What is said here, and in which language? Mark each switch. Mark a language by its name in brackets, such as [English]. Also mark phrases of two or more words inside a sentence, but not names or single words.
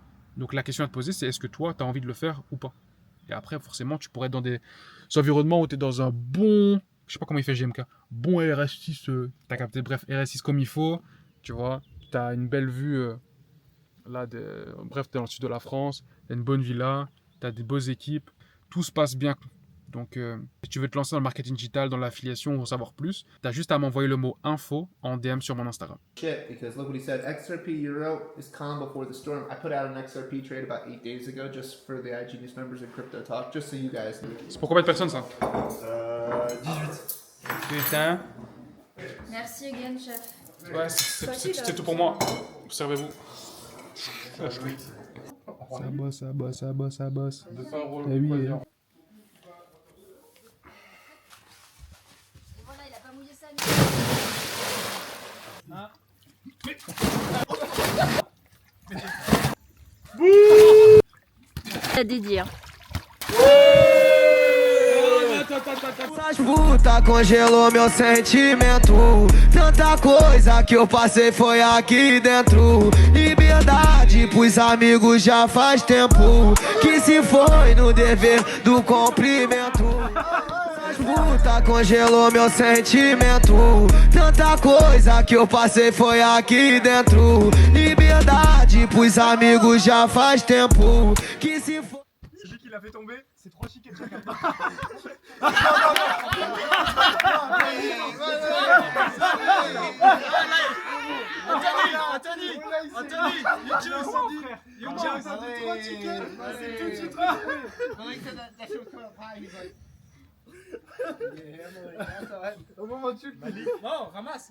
[French] Donc la question à te poser, c'est est-ce que toi tu as envie de le faire ou pas? Et après forcément tu pourrais être dans des environnements où tu es dans un bon, je sais pas comment il fait GMK, bon RS6, t'as capté, bref RS6 comme il faut, tu vois, tu as une belle vue là, bref tu es dans le sud de la France, tu as une bonne villa, tu as des bonnes équipes, tout se passe bien. Donc, si tu veux te lancer dans le marketing digital, dans l'affiliation ou en savoir plus, tu as juste à m'envoyer le mot info en DM sur mon Instagram. [English] Shit, because look what he said. XRP Euro is calm before the storm. I put out an XRP trade about 8 days ago just for the iGenius members and Crypto Talk, just so you guys know. [French] C'est pour combien de personnes ça? 18. Putain. Merci again, chef. Ouais, c'est tout pour moi. Observez-vous. Ça bosse. Eh oui. Voilà, il a pas mouillé sa nuit. À dédier. [Portuguese] Puta congelou meu sentimento. Tanta coisa que eu passei foi aqui dentro. Liberdade pros amigos já faz tempo que se foi no dever do cumprimento. Puta congelou meu sentimento. Tanta coisa que eu passei foi aqui dentro. Liberdade pros amigos já faz tempo que se foi. [French] C'est lui qui l'a fait tomber, c'est 3 chiquettes chacun. Anthony, [English] you chose, [French] frère. [English] You chose, [French] ça fait 3 chickens. C'est tout de suite. Au moment où tu le dis. Non, ramasse.